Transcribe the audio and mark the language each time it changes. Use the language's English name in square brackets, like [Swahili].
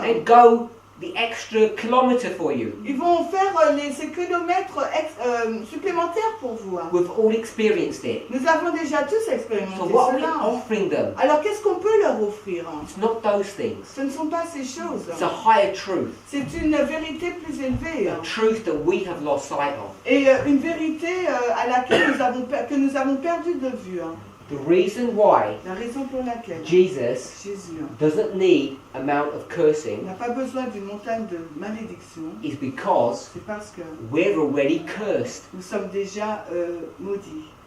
[English] They'd go the extra kilometre for you. [French] Ils vont faire ces kilomètres supplémentaires pour vous. [English] We've all experienced it. [French] Nous avons déjà tous expérimenté [English] So what are we [French] cela. [English] offering them? [French] Alors qu'est-ce qu'on peut leur offrir? [English] It's not those things. [French] Ce ne sont pas ces choses. [English] It's a higher truth. [French] C'est une vérité plus élevée. [English] A truth that we have lost sight of. [French] Et une vérité à laquelle que nous avons perdu de vue. [English] The reason why [French] La raison pour laquelle [English] Jesus [French] Jésus [English] doesn't need amount of cursing [French] n'a pas besoin d'une montagne de malédiction, [English] is because [French] c'est parce que [English] we're already cursed. [French] nous sommes déjà maudits.